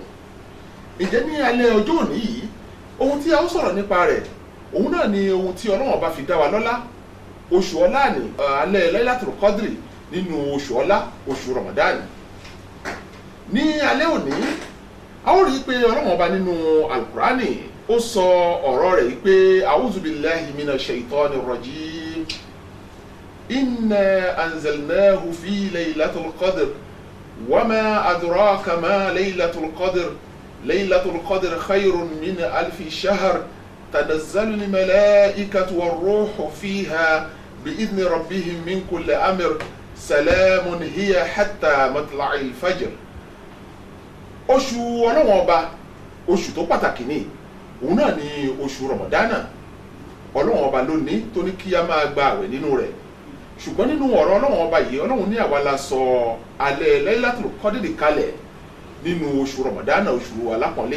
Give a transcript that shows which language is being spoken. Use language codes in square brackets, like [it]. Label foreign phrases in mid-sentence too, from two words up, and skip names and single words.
[yo] Ǹjẹ́ ní alẹ́ ọjọ́ òní yìí ohun tí a ó sọ̀rọ̀ nípa rẹ̀ òun náà ni ohun tí Ọlọ́run ọba fi dá wa lọ́lá. Oṣù ọlá ni alẹ́ Laylatul Qadri nínú oṣù ọlá, oṣù Ramadan. Ní alẹ́ òní a ó rí i pé Ọlọ́run ọba nínú Al-Qur'ani ó sọ ọ̀rọ̀ rẹ̀ yìí pé [ar] أعوذ بالله من الشيطان الرجيم. إنا أنزلناه في ليلة القدر وما أدراك ما ليلة القدر ليلة القدر خير من ألف شهر تنزل الملائكة والروح فيها بإذن ربهم من كل أمر سلام هي حتى مطلع الفجر. [yo] Oṣù Ọlọ́run ọba, oṣù tó pàtàkì ni òun náà ni oṣù Ramadana. Ọlọ́run ọba ló ní tó ní kí a máa gba àwẹ̀ nínú rẹ̀. Ṣùgbọ́n nínú ọ̀rọ̀ Ọlọ́run ọba yìí, Ọlọ́run ní àwa la sọ alẹ́ Laylatul Qadri kalẹ̀ nínú oṣù Ramadana, oṣù alápọ̀nlé.